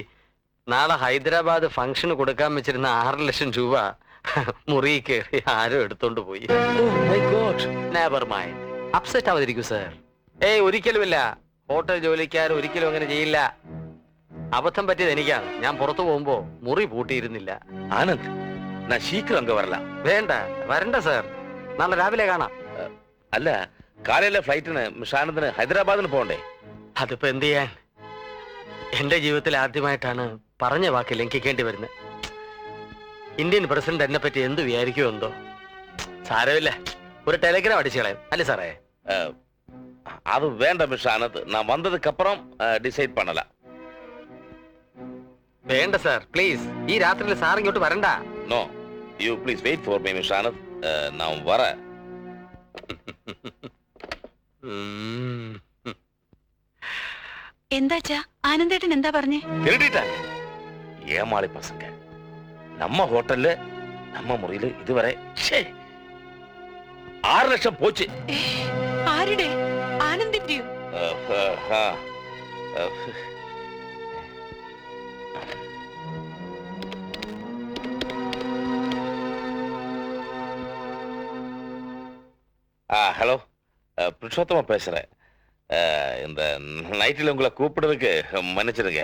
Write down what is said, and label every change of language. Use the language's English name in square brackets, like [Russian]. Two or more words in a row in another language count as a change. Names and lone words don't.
[Malayalam] നാളെ ഹൈദരാബാദ് ഫംഗ്ഷന് കൊടുക്കാൻ വെച്ചിരുന്ന 6 ലക്ഷം രൂപ മുറിയിൽ കയറി ആരോ എടുത്തോണ്ട് പോയി. [English] never mind, [Malayalam] അപ്സെറ്റ് ആവാതിരിക്കൂ സർ. ഏയ്, ഒരിക്കലുമില്ല. ഹോട്ടൽ ജോലിക്കാർ ഒരിക്കലും അങ്ങനെ ചെയ്യില്ല. അബദ്ധം പറ്റിയത് എനിക്കാണ്. ഞാൻ പുറത്തു പോകുമ്പോ മുറി പൂട്ടിയിരുന്നില്ല. [Tamil] ஆனந்த், நான் சீக்கிரம் அங்க வரலாம். [Malayalam] വേണ്ട, വരണ്ട സർ. നാളെ രാവിലെ കാണാം. അല്ല, കാലയിലെ ഫ്ലൈറ്റിന് മിസ് ആനന്ദിന് ഹൈദരാബാദിന് പോകണ്ടേ? അതിപ്പോ എന്ത് ചെയ്യാൻ? എന്റെ ജീവിതത്തിൽ ആദ്യമായിട്ടാണ് പറഞ്ഞ വാക്ക് ലംഘിക്കേണ്ടി വരുന്നത്. [English] Indian president [Malayalam] എന്നെ പറ്റി എന്ത് വിചാരിക്കുമോ എന്തോ. സാരമില്ല, ഒരു ടെലിഗ്രാം അടിച്ചു കളയും അല്ലേ സാറേ? [Tamil] அது வேண்டாம் மிஸ் ஆனந்த், நான் வந்ததுக்கு அப்புறம் டிசைட் பண்ணலாம். [Malayalam] വേണ്ട സാർ, പ്ലീസ്. ഈ രാത്രിയിൽ സാർ ഇങ്ങോട്ട് വരണ്ട. [English] No, you please wait for me Miss Anand. [Tamil] நான் வரேன். [Malayalam] എന്താച്ചാ ആനന്ദേട്ടൻ എന്താ പറഞ്ഞേ? [Tamil] திருடிட்டாங்க ஏமாளி பசங்க. நம்ம ஹோட்டல்ல நம்ம முறையில இதுவரை 6 லட்சம் போச்சு. [Malayalam] ആരുടെ? ആനന്ദിന്റെയോ? [Tamil] ஹலோ, புருஷோத்தமா பேசுறேன். இந்த நைட்டில் உங்களை கூப்பிடுறதுக்கு மன்னிச்சிருங்க.